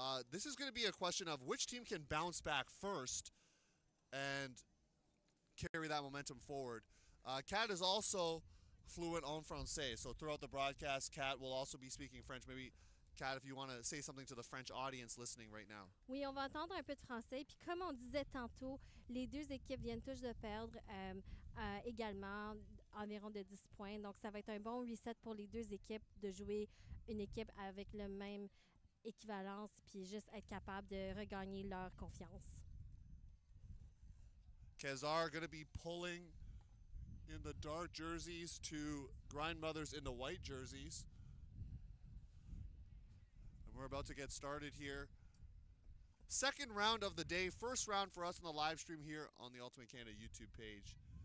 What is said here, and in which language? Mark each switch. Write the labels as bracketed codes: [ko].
[en] This is going to be a question of which team can bounce back first and carry that momentum forward. Kat is also fluent [fr] en français, [en] so throughout the broadcast, Kat will also be speaking French. Maybe, Kat, if you want to say something to the French audience listening right now. [fr] Oui, on va entendre un peu de français. Puis comme on disait tantôt, les deux équipes viennent tous de perdre également environ de 10 points. Donc, ça va être un bon reset pour les deux équipes de jouer une équipe avec le même équivalence puis juste être capable de regagner leur confiance. [en] Quasar going to be pulling in the dark jerseys to Grindmothers in the white jerseys. And we're about to get started here. Second round of the day. First round for us on the live stream here on the Ultimate Canada YouTube page.